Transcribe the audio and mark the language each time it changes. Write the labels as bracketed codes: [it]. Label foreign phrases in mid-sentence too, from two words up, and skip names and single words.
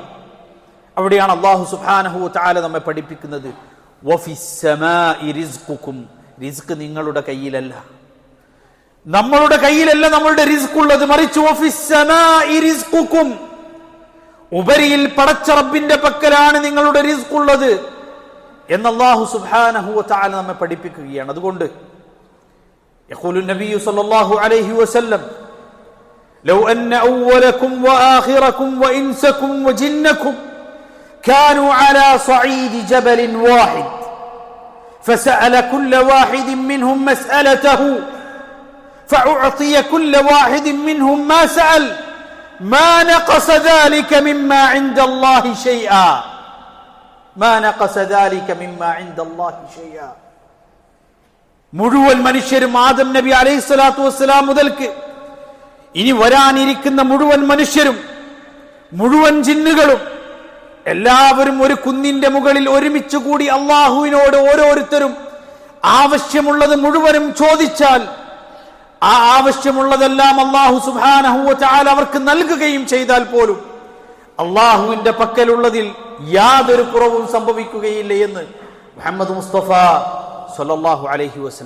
[ml] അവിടെയാണ് അല്ലാഹു [ar] سبحانه وتعالى [ml] നമ്മെ പഠിപ്പിക്കുന്നത്, [ar] وفي السماء رزقكم, [ml] റിസ്ക് നിങ്ങളുടെ കയ്യിലല്ല, നമ്മളുടെ കയ്യിലല്ല നമ്മളുടെ റിസ്ക് ഉള്ളത്, മറിച്ച് ഉപരിയിൽ പടച്ച റബ്ബിന്റെ പക്കലാണ് നിങ്ങളുടെ റിസ്ക് ഉള്ളത് എന്ന് അല്ലാഹു [ar] سبحانه وتعالى [ml] നമ്മെ പഠിപ്പിക്കുകയാണ്. [ar] അതുകൊണ്ട് يقول النبي صلى الله عليه وسلم لو أن أولكم وآخركم وإنسكم وجنكم كانوا على صعيد جبل واحد فسأل كل واحد منهم مسألته فأعطي كل واحد منهم ما سأل ما نقص ذلك مما عند الله شيئا ما نقص ذلك مما عند الله شيئا. [ml] മുഴുവൻ മനുഷ്യരും ആദം നബി [ar] عليه الصلاة والسلام [ml] മുതൽക്ക് ഇനി വരാനിരിക്കുന്ന മുഴുവൻ മനുഷ്യരും മുഴുവൻ ജിന്നുകളും എല്ലാവരും ഒരു കുന്നിന്റെ മുകളിൽ ഒരുമിച്ച് കൂടി അള്ളാഹുവിനോട് ഓരോരുത്തരും ആവശ്യമുള്ളത് മുഴുവനും ചോദിച്ചാൽ ആ ആവശ്യമുള്ളതെല്ലാം അല്ലാഹു [ar] سبحانه وتعالى [ml] അവർക്ക് നൽകുകയും ചെയ്താൽ പോലും അള്ളാഹുവിന്റെ പക്കലുള്ളതിൽ യാതൊരു കുറവും സംഭവിക്കുകയില്ല എന്ന് മുഹമ്മദ് മുസ്തഫ [ar] صلى الله عليه وسلم.